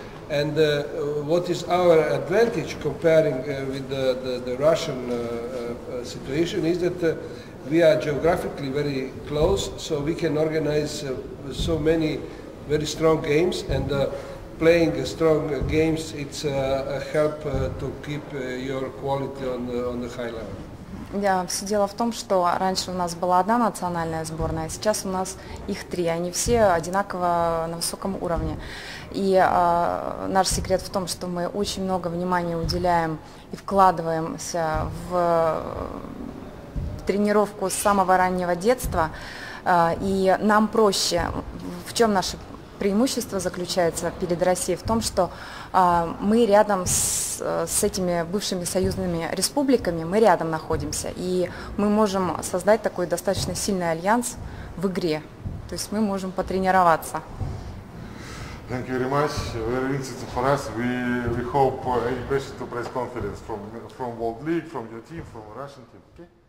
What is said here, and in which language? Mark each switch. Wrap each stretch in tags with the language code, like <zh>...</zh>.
<en>And what is our advantage comparing with the Russian situation is that we are geographically very close, so we can organize so many very strong games, and playing strong games, it's a help to keep your quality on the high level.</en> <ru>Все дело в том, что раньше у нас была одна национальная сборная, а сейчас у нас их три. Они все одинаково на высоком уровне. И наш секрет в том, что мы очень много внимания уделяем и вкладываемся в тренировку с самого раннего детства. И нам проще. В чем наше преимущество заключается перед Россией? В том, что мы рядом с этими бывшими союзными республиками, мы рядом находимся. И мы можем создать такой достаточно сильный альянс в игре. То есть мы можем потренироваться.</ru> <en>Thank you very much. Very interesting for us. We hope any question to press conference from World League, from your team, from Russian team. Okay?</en>